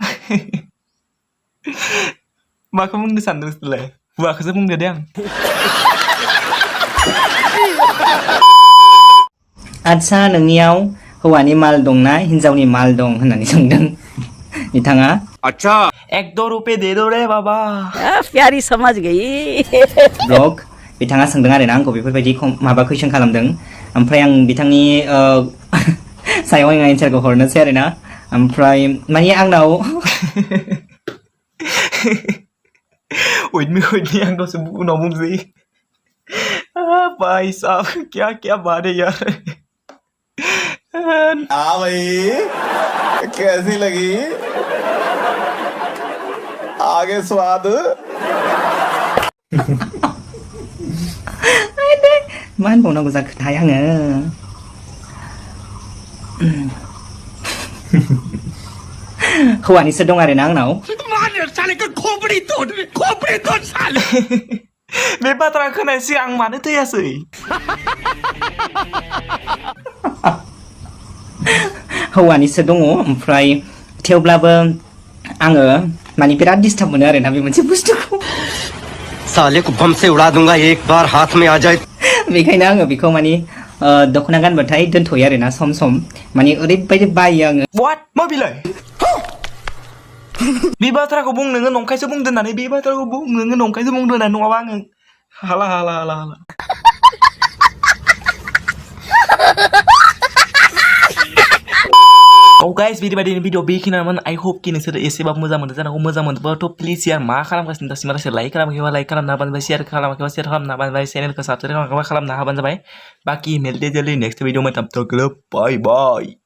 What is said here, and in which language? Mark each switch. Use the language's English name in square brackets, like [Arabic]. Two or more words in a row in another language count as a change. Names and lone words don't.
[Bodo] माखौ बुंनो सानदों नोंसोरलाय? हुवाखौसो बुंदो दे आं। आच्छा नोंनियाव हौवानि माल दंना हिन्जावनि माल दं होननानै सोंदों बिथाङा। अच्छा [Hindi] एक दो रुपए दे दो रे बाबा। प्यारी समझ गई। [Bodo] ब्लग बिथाङा सोंदों आरोना आंखौ बेफोरबायदि माबा कुइसन खालामदों ओमफ्राय आं बिथांनि सायाव आं एन्सारखौ हरनोसै आरोना। ओमफ्राय माने आंनाव [English] wait me [Bodo] आं दसे उनाव बुंसै। [Hindi] भाई साहब क्या बात है यार। हाँ भाई कैसी लगी आगे स्वाद? [Bodo] मा होनबावनांगौ जाखोथाय आङो। हौवानिसो दं आरोना आंनाव। बे बाथ्रा खोनायसै आं मानो थैयासै? हौवानिसो दङ ओमफ्राय थेवब्लाबो आङो माने बिराद डिस्टार्ब मोनो आरोना बे मोनसे बुस्थुखौ। [Hindi] साले को बम से उड़ा दूंगा एक बार हाथ में आ जाए। [Bodo] बेखायनो आङो बेखौ माने दख'ना गानबाथाय दोनथ'यो आरोना सम सम माने ओरैबायदि बायो आङो। What? मा बिलाय? बे बाथ्राखौ बुं नोङो नंखायसो बुंदों होननानै बे बाथ्राखौ बुं नोङो नंखायसो बुंदों होननानै नङाबा आङो हाला। गाइस बिदिबायदिनो भिडिअ बेखिनियानोमोन। [English] I hope [Bodo] कि नोंसोर एसेबाबो मोजां मोनदों जानांगौ। मोजां मोनदोंबाथ' प्लिज यार मा खालामगासिनो दासिमहालागै लाइक खालामाखैबा लाइक खालामना होबानो जाबाय, शेयार खालामाखैबा शेयार खालामना होबानो जाबाय, चेनेलखौ साबस्क्राइब खालामाखैबा खालामना होबानो जाबाय। [Hindi] बाखि मिलते जल्दी [English] next video [Hindi] में, तब तक के लिए [English] bye bye.